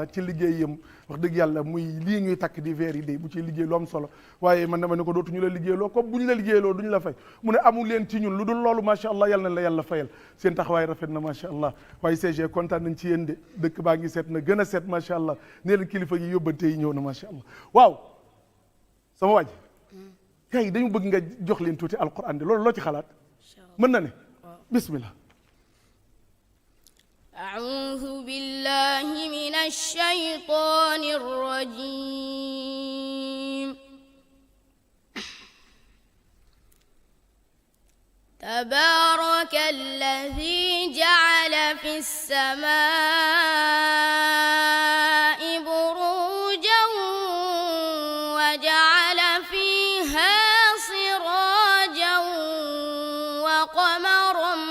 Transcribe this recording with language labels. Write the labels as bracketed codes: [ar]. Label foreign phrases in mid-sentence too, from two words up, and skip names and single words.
[wo] ci liggéeyam wax dëgg yàlla muy lii ñuy takk di veer yi day bu ciy liggéey lu am solo waaye man dama ne ko dootuñu la liggéeyloo comme bu ñu la liggéeyloo duñu la fay mu ne amul leen ci ñun lu dul loolu [ar] ما شاء الله [wo] yàlla na la yàlla fayal seen taxawaay rafet na [ar] ما شاء الله [wo] waaye CG kontaan nañ ci yéen de dëkk baa ngi seet na gën a seet [ar] ما شاء الله [wo] nee leen kilifa yi yóbbante yi ñëw na [ar] ما شاء الله [wo] waaw sama waaj gars yi dañu bëgg nga jox leen tuuti alquran de loolu loo ci xalaat mën na ne bismillah [ar] أعوذ بالله من الشيطان الرجيم تبارك الذي جعل في السماء بروجا وجعل فيها سراجا وقمرا